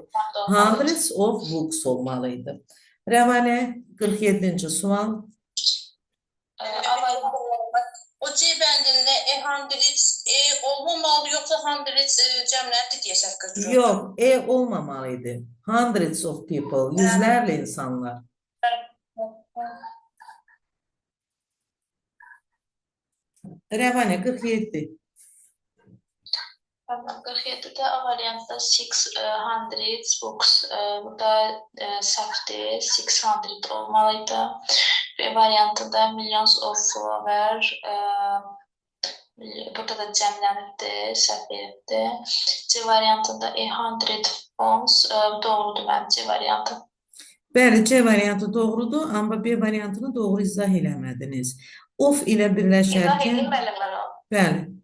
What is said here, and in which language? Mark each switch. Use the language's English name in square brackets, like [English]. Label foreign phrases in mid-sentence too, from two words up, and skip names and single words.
[Azerbaijani] 100 [English] of books [Azerbaijani] olmalıydı. Rəvanə, 47-ci sual. O C bəndində 100 olmamalı, yoxsa 100 cəmlədir deyə səhv götürürəm. Yox, olmamalıydı. 100 [English] of people, [Azerbaijani] yüzlərlə insanlar. Rəvanə, 47. 47'de A variantında 600 books. Burada səhvdir, 600 olmalıydı. B variantında [English] millions of flower. [Azerbaijani] Burada da cəmlənibdir, səhv veribdir. C variantında 100 pounds. Doğrudur mənim C variantı. Bəli, C variantı doğrudur, amma B variantını doğru izah eləmədiniz. Of ilə birləşərkən... Bəli.